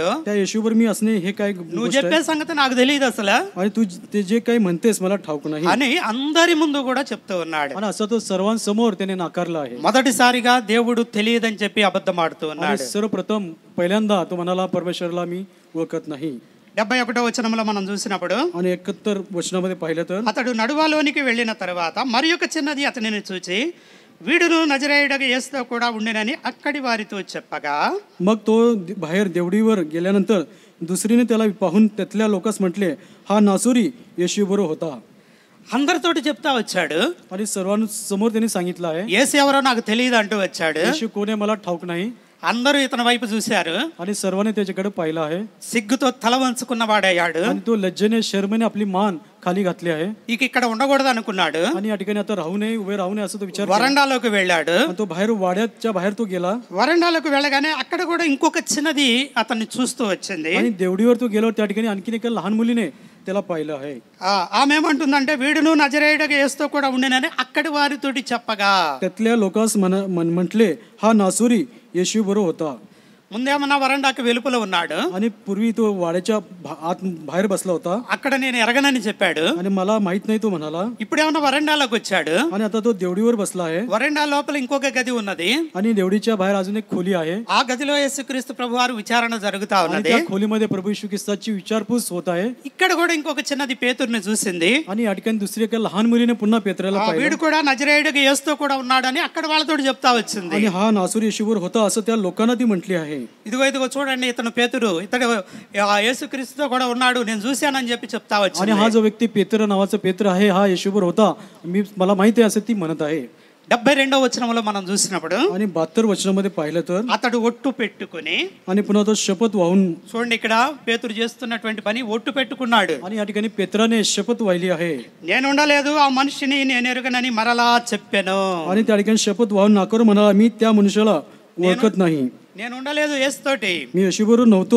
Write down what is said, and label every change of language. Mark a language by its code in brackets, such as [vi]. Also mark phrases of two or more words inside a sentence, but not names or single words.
[mr] त्या येशूवर मी असणे हे काय [te] నువ్వు చెప్పే సంగతి నాకు తెలియదు అసలు. [mr] आणि तू ते जे काही म्हणतेस मला ठाऊक नाही [te] అని అందరి ముందు కూడా చెప్తూ ఉన్నాడు. [mr] आणि असं तो सर्वांसमोर त्याने नाकारला आहे. [te] మొదటిసారిగా దేవుడు తెలియదని చెప్పి అబద్ధం ఆడుతూ [mr] आणि [te] ఉన్నాడు. [mr] सर्वप्रथम पहिल्यांदा तो म्हणाला, परमेश्वरला मी ओळखत नाही. [te] 71వ వచనంలో మనం చూసినప్పుడు [mr] आणि 71 वचनामध्ये पाहिलं तर [te] అతడు నడువాలోనికి వెళ్ళిన తర్వాత మరి ఒక చిన్నది అతనిని చూచి, వీడును నజరేయుడగు యేసుతో కూడా ఉండినని అక్కడి వారితో చెప్పగా, [mr] मग तो बाहेर देवडीवर गेल्यानंतर दुसरीने त्याला पाहून त्यातल्या लोकांस म्हटले, हा नासुरी येशूबरोबर होता. [te] అందరితోటి చెప్తా వచ్చాడు. [mr] आणि सर्वांसमोर त्याने सांगितलं आहे, [te] యేసు ఎవరో నాకు తెలియదు అంటూ వచ్చాడు. [mr] येशू कोण आहे मला ठाऊक नाही. [te] అందరూ ఇతని వైపు చూశారు. [mr] आणि सर्वांनी त्याच्याकडे पाहिलं आहे [te] సిగ్గుతో తల వంచుకున్నవాడయ్యాడు. [mr] आणि तो लज्जेने शर्मेने आपली मान खाली घातली आहे [te] ఇక ఇక్కడ ఉండకూడదు అనుకున్నాడు. [mr] आणि या ठिकाणी आता राहू नये उभे राहू नये असं तो विचार केला. [te] వరండాలోకి వెళ్ళాడు. [mr] आणि तो बाहेर वाड्याच्या बाहेर तो गेला [te] వరండాలోకి వెళ్ళగానే అక్కడ కూడా ఇంకొక చిన్నది అతన్ని చూస్తూ వచ్చింది. [mr] आणि देवडीवर तो गेल्यावर त्या ठिकाणी आणखीन एका लहान मुलीने त्याला पाहिलं आहे. [te] ఆమె ఏమంటుందంటే వీడును నజరేయుడగా యేసుతో కూడా ఉండేనని అక్కడి వారితోటి చెప్పగా [mr] त्यातल्या लोकांस म्हटले हा नासुरी येशू बरोबर होता. [te] ముందేమన్నా వరండాకి వెలుపల ఉన్నాడు. [mr] आणि पूर्वी तो वाड्याच्या आत बाहेर बसला होता [te] అక్కడ నేను ఎరగనని చెప్పాడు. [mr] आणि मला माहित नाही तो म्हणाला. [te] ఇప్పుడేమన్నా వరండాలోకి వచ్చాడు. [mr] आणि आता तो देवडीवर बसला आहे. [te] వరండా లోపల ఇంకొక గది ఉన్నది. [mr] आणि देवडीच्या बाहेर अजून एक खोली आहे. [te] ఆ గదిలో యేసుక్రీస్తు ప్రభువారు విచారణ జరుగుతా [mr] आणि [te] ఉన్నది. [mr] त्या खोलीमध्ये प्रभू येशू ख्रिस्ताची विचारपूस होत आहे. [te] ఇక్కడ కూడా ఇంకొక చిన్నది పేతురుని చూసింది. [mr] आणि या ठिकाणी दुसरी एका लहान मुलीने पुन्हा पेत्राला [te] వీడు [mr] पाहिलं [te] కూడా నజరేయుడిగా యేసుతో కూడా ఉన్నాడని అక్కడ వాళ్ళతో చెప్తా వచ్చింది. [mr] आणि हा नासुरी येशूवर होता असं त्या लोकांना ती म्हटली आहे. [te] ఇదిగో చూడండి ఇతను పేతురు ఇతడు యేసుక్రీస్తుతో కూడా ఉన్నాడు నేను చూశానని చెప్పి చెప్తా [mr] आणि [te] వచ్చింది. [mr] हा जो व्यक्ती पेत्र नावाचा पेत्र आहे हा येशूवर होता मला माहित आहे असं ती म्हणत आहे. [te] 72వ వచనంలో మనం చూసినప్పుడు [mr] आणि 72 वचनामध्ये पाहिलं तर [te] అతడు ఒట్టు పెట్టుకుని [mr] आणि पुन्हा तो शपथ वाहून [te] చూడండి ఇక్కడ పేతురు చేస్తున్నటువంటి పని ఒట్టు పెట్టుకున్నాడు. [mr] आणि या ठिकाणी पेत्राने शपथ वाहिली आहे. [te] నేను ఉండలేదు ఆ మనిషిని నేను ఎరుగనని మరలా చెప్పాను. [mr] आणि त्या ठिकाणी शपथ वाहून नाकारून म्हणाला मी त्या मनुष्याला ओळखत नाही. [te] నేను ఉండలేదు యేసుతోటి [mr] मी येशूबरोबर नव्हतो.